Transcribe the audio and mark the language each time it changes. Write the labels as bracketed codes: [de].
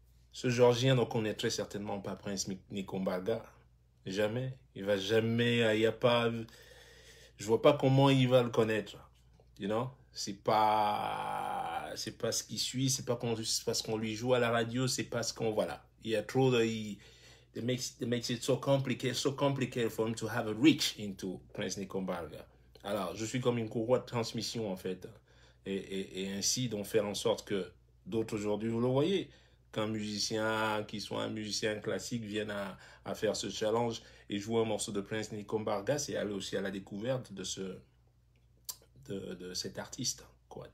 [fr] Ce Georgien ne connaît très certainement pas Prince Nikombaga. Jamais. Il va jamais... Il n'y a pas... Je vois pas comment il va le connaître. [en] You know? [fr] C'est pas ce qui suit, c'est pas parce qu'on lui joue à la radio, c'est parce qu'on... Voilà. Il y a trop de... [en] It makes it so complicated for him to have a reach into Prince Nikombaga. [fr] Alors, je suis comme une courroie de transmission, en fait. Et ainsi, donc, faire en sorte que d'autres aujourd'hui, vous le voyez, qu'un musicien, qui soit un musicien classique, vienne à faire ce challenge et jouer un morceau de Prince Nikombaga, c'est aller aussi à la découverte de cet artiste, quoi.